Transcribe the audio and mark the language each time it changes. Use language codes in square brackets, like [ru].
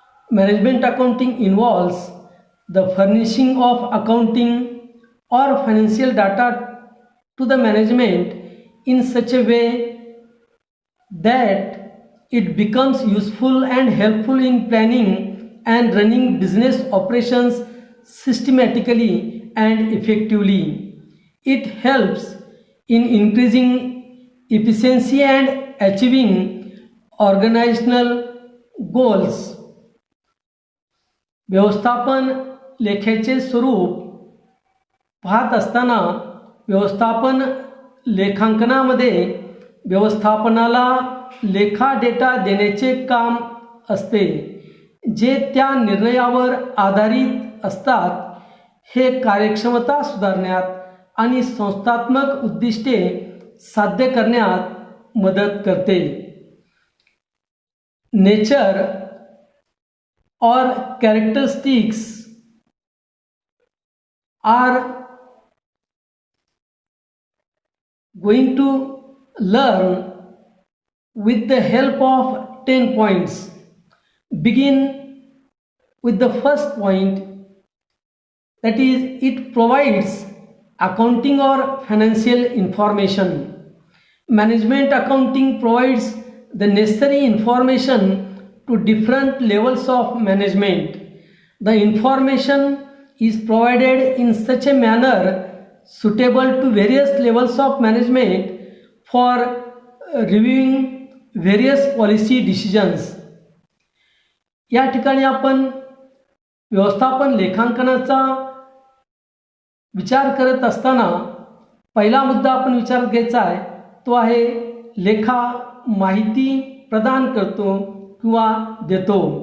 [en] Management accounting involves the furnishing of accounting or financial data to the management in such a way that it becomes useful and helpful in planning and running business operations systematically and effectively. It helps in increasing efficiency and achieving organizational goals. [mr] व्यवस्थापन लेख्याचे स्वरूप पाहत असताना व्यवस्थापन लेखांकनामध्ये व्यवस्थापनाला लेखा data देण्याचे काम असते जे त्या निर्णयावर आधारित असतात. हे कार्यक्षमता सुधारण्यात आणि संस्थात्मक उद्दिष्टे साध्य करण्यात मदत करते. [en] Nature or characteristics are going to learn with the help of 10 points. Begin with the first point, that is, it provides accounting or financial information. Management accounting provides the necessary information to different levels of management. The information is provided in such a manner suitable to various levels of management for reviewing various policy decisions. [mr] या ठिकाणी आपण व्यवस्थापन लेखांकनाचा विचार करत असताना पहिला मुद्दा आपण विचारात घ्यायचा आहे तो आहे लेखा माहिती प्रदान करतो किंवा देतो.